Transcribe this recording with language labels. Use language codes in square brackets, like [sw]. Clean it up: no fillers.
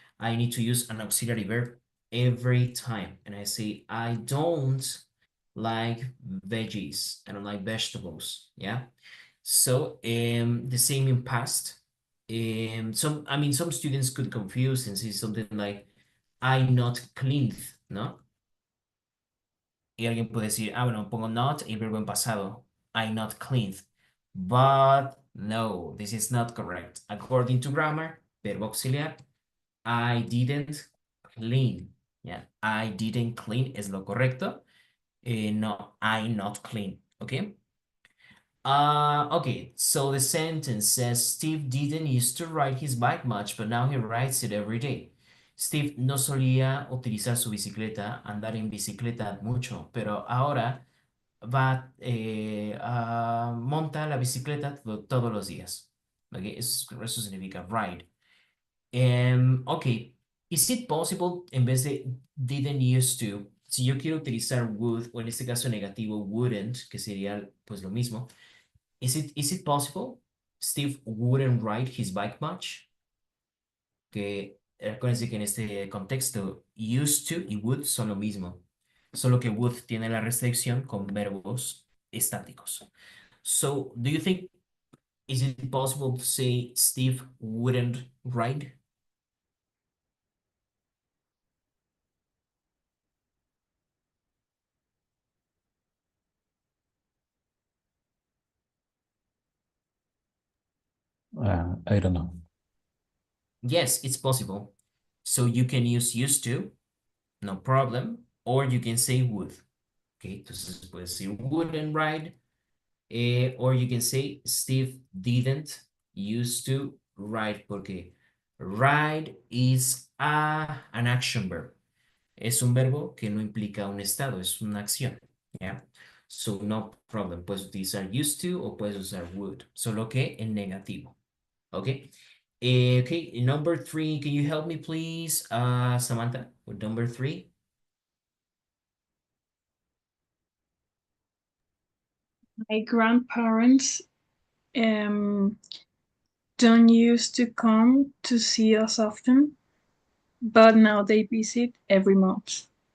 [en] I need to use an auxiliary verb every time. And I say I don't like veggies. I don't like vegetables, yeah? So the same in past. Some students could confuse and say something like I not cleaned, ¿no? [es] Y alguien puede decir, bueno, pongo not y el verbo en pasado. [en] I not cleaned. But no, this is not correct. According to grammar, [es] verbo auxiliar, [en] I didn't clean. Yeah, I didn't clean [es] es lo correcto. [en] No, I not clean. Okay. Okay, so the sentence says Steve didn't used to ride his bike much, but now he rides it every day. [es] Steve no solía utilizar su bicicleta, andar en bicicleta mucho, pero ahora monta la bicicleta todos los días. Okay, eso significa ride. Ok, [en] is it possible [es] en vez de didn't used to, si yo quiero utilizar would, o en este caso negativo wouldn't, que sería pues lo mismo, [en] is it possible Steve wouldn't ride his bike much? [es] Que acuérdense que en este contexto used to y would son lo mismo, solo que would tiene la restricción con verbos estáticos. [en] So, do you think is it possible to say Steve wouldn't ride? I don't know. Yes, it's possible. So you can use used to, no problem, or you can say would. Okay, [es] entonces puedes decir [en] wouldn't ride, or you can say Steve didn't used to ride, [es] porque [en] ride is an action verb. [es] Es un verbo que no implica un estado, es una acción. [en] Yeah. So no problem. [es] Puedes utilizar used to o puedes usar would, solo que en negativo. [en] Okay. Okay, number 3, can you help me please, Samantha, with number 3? My grandparents don't used to come to see us often, but now they visit every month.